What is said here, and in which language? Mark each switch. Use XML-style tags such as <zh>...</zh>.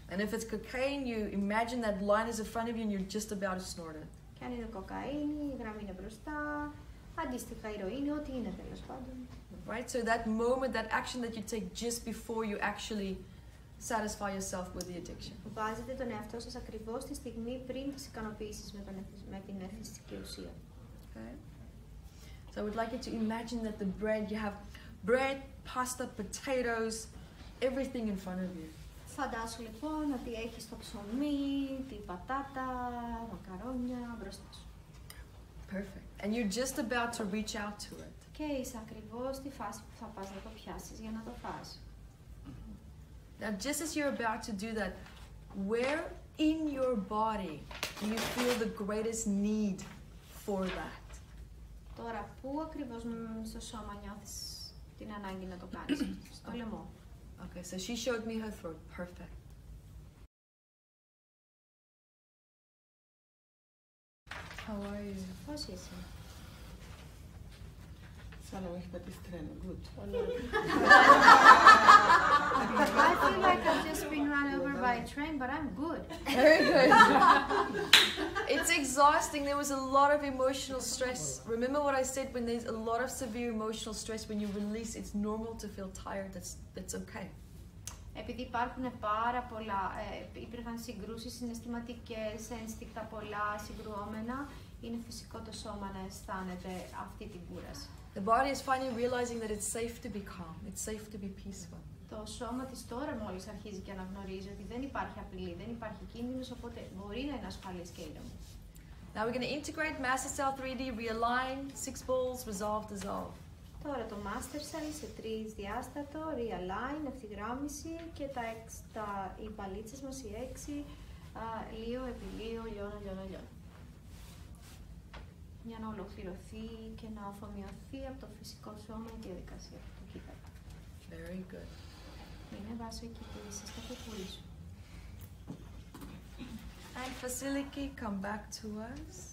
<en>And if it's cocaine, you imagine that line is in front of you and you're just about to snort it.</en> <el>Και αν είναι κοκαίνη, η γραμμή είναι μπροστά, αντίστοιχα ηρωίνη, ό,τι είναι τέλος πάντων.</el> <en>Right? So that moment, that action that you take just before you actually satisfy yourself with the addiction.</en> <el>Βάζετε τον εαυτό σας ακριβώς τη στιγμή πριν τις ικανοποιήσεις με την εθιστική ουσία.</el> <en>Okay? So I would like you to imagine that the bread, you have bread, pasta, potatoes, everything in front of you.</en> <el>Φαντάσου λοιπόν ότι έχεις το ψωμί, την πατάτα, μακαρόνια μπροστά σου.</el> <en>Perfect. And you're just about to reach out to it.</en> <el>Και είσαι ακριβώς στη φάση που θα πας να το πιάσεις για να το φας.</el> <en>Now, just as you're about to do that, where in your body do you feel the greatest need for that?</en> <el>Τώρα, πού ακριβώς στο σώμα νιώθεις την ανάγκη να το κάνεις? Στο λαιμό.</el> <en>Okay, so she showed me her throat. Perfect. How are you? Πώς είσαι?</en> <el>Σαν να μου έχει πατήσει τρένο.</el> <en>Good. I feel like I've just been run over by a train, but I'm good. Very good. It's exhausting. There was a lot of emotional stress. Remember what I said, when there's a lot of severe emotional stress, when you release, it's normal to feel tired. That's okay.</en> <el>Επειδή υπάρχουν πάρα πολλά, υπήρχαν συγκρούσεις συναισθηματικές, ένστικτα πολλά, συγκρουόμενα, είναι φυσικό το σώμα να αισθάνεται αυτή την κούραση.</el> <en>The body is finally realizing that it's safe to be calm. It's safe to be peaceful.</en> <el>Το σώμα της τώρα μόλις αρχίζει και αναγνωρίζει ότι δεν υπάρχει απειλή, δεν υπάρχει κίνδυνος, οπότε μπορεί να είναι ασφαλής και ήρεμο.</el> <en>Now we're going to integrate Master Cell 3D, realign, 6 balls, resolve, dissolve.</en> <el>Τώρα το Master Cell σε 3 διάστατο,</el> <en>realign,</en> <el>ευθυγράμμιση και οι παλίτσες μας οι 6, λίο επί λίο, λιώνω. Για να ολοκληρωθεί και να αφομοιωθεί από το φυσικό σώμα η διαδικασία του κοίτακου.</el> <en>Very good.</en> <el>Είναι βάσο εκεί που είσαι στο κουκούλι σου.</el> <en>And Vasiliki, come back to us.</en>